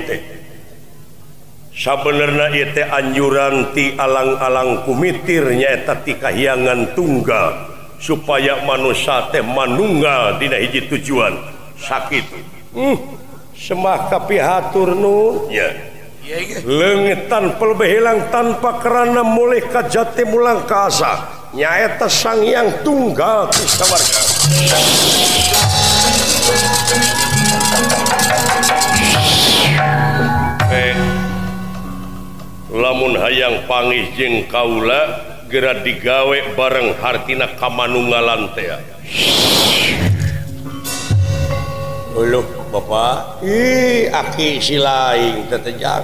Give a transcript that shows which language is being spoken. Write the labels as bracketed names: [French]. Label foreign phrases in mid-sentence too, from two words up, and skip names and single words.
[Sundanese] teh sabenerna ieu teh anjuran ti alang-alang kumitir nyaeta ti kahyangan tunggal supaya manusia teh manunggal dina hiji tujuan sakitu semah kapihatur nun ya leungit tanpa lebih hilang tanpa kerana mulih ka jati mulang ka asa nyaeta sang yang tunggal ti sawarga lamun hayang pangih jeung kaula geura digawe bareng hartina kamanunggalan teh uluh bapak aki silaing teh tejak